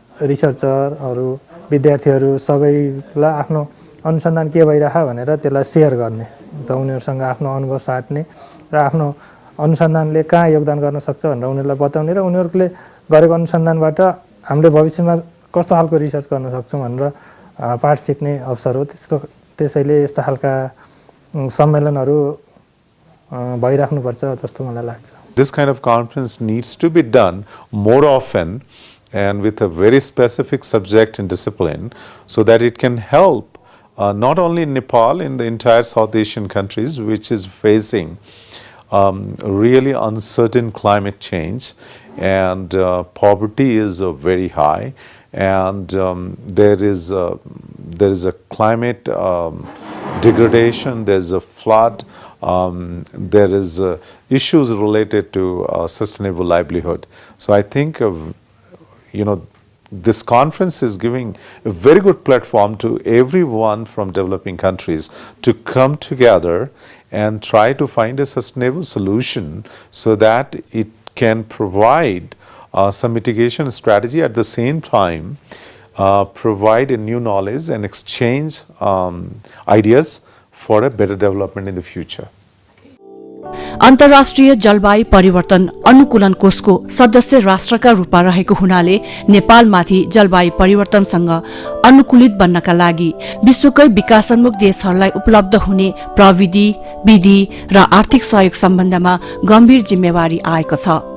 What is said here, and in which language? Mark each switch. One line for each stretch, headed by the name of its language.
Nepali: रिसर्चरहरु विद्यार्थीहरु सबैलाई आफ्नो अनुसन्धान के भइराछ भनेर त्यसलाई शेयर गर्ने त उनीहरुसँग आफ्नो अनुभव साट्ने र आफ्नो अनुसन्धानले कहाँ योगदान गर्न सक्छ भनेर उनीहरुलाई बताउने र उनीहरुले गरेको अनुसन्धानबाट हामीले भविष्यमा कस्तो खालको रिसर्च गर्न सक्छौँ भनेर पाठ सिक्ने अवसर हो। त्यसैले यस्ता खालका सम्मेलनहरू भइराख्नुपर्छ जस्तो मलाई लाग्छ।
English: This kind of conference needs to be done more often and with a very specific subject and discipline so that it can help not only in Nepal, in the entire South Asian countries which is facing really uncertain climate change, and poverty is very high, and there is a climate degradation, there is a flood, there is issues related to sustainable livelihood. So I think this conference is giving a very good platform to everyone from developing countries to come together and try to find a sustainable solution so that it can provide some mitigation strategy, at the same time provide a new knowledge and exchange ideas for a better development in the future.
Nepali: अन्तर्राष्ट्रिय जलवायु परिवर्तन अनुकूलन कोषको सदस्य राष्ट्रका रूपमा रहेको हुनाले नेपालमाथि जलवायु परिवर्तनसँग अनुकूलित बन्नका लागि विश्वकै विकासोन्मुख देशहरूलाई उपलब्ध हुने प्रविधि, विधि र आर्थिक सहयोग सम्बन्धमा गम्भीर जिम्मेवारी आएको छ।